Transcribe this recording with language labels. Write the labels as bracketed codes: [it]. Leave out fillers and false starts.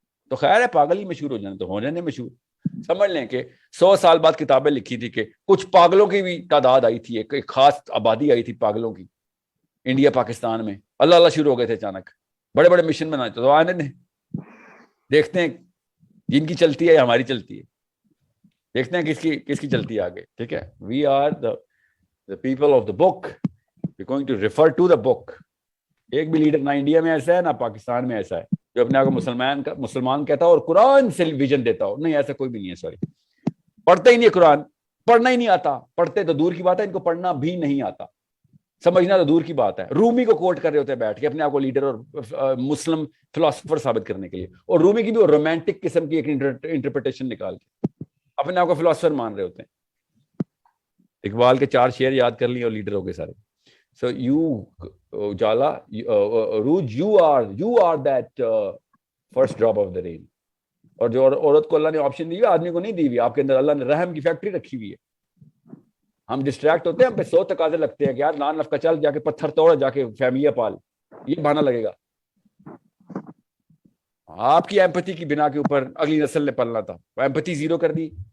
[ur] تو خیر ہے, پاگل ہی مشہور ہو جانا تو ہو جانے مشہور. سمجھ لیں کہ 100 سال بعد کتابیں لکھی تھی کہ کچھ پاگلوں کی بھی تعداد آئی تھی, ایک خاص آبادی آئی تھی پاگلوں کی انڈیا پاکستان میں. اللہ شروع ہو گئے تھے اچانک, بڑے بڑے مشن بنائے. تو آنے دیں, دیکھتے ہیں جن کی چلتی ہے ہماری چلتی ہے, دیکھتے ہیں کس کی چلتی ہے آگے. ٹھیک ہے, [en] We are the people of the book, we're going to refer to the book. [ur] ایک بھی لیڈر نہ انڈیا میں ایسا ہے نہ پاکستان میں ایسا ہے جو اپنے آپ کو مسلمان کہتا ہو اور قرآن سے ویژن دیتا ہو. نہیں, ایسا کوئی بھی نہیں ہے. سوری, پڑھتا ہی نہیں ہے قرآن, پڑھنا ہی نہیں آتا. پڑھتے تو دور کی بات ہے, ان کو پڑھنا بھی نہیں آتا, سمجھنا تو دور کی بات ہے. رومی کو کوٹ کر رہے ہوتے ہیں بیٹھ کے اپنے آپ کو لیڈر اور مسلم فلاسفر ثابت کرنے کے لیے, اور رومی کی بھی رومانٹک قسم کی ایک انٹرپریٹیشن نکال کے اپنے آپ کو فلاسفر مان رہے ہوتے ہیں. اقبال کے 4 شعر یاد کر لیے اور لیڈر ہو گئے سارے. [en] So Ujala, Rooj, you are that first drop of the rain. [ur] اور جو عورت کو اللہ نے آپشن دی ہوئی, آدمی کو نہیں دی ہوئی, آپ کے اندر اللہ نے رحم کی فیکٹری رکھی ہوئی ہے. ہم ڈسٹریکٹ ہوتے ہیں, ہم پہ 100 تقاضے لگتے ہیں کہ یار نان نفقہ چل, جا کے پتھر توڑ, جا کے فیملیاں پال, یہ بہانا لگے گا. آپ کی ایمپتھی کی بنا کے اوپر اگلی نسل نے پلنا تھا, ایمپتھی زیرو کر دی.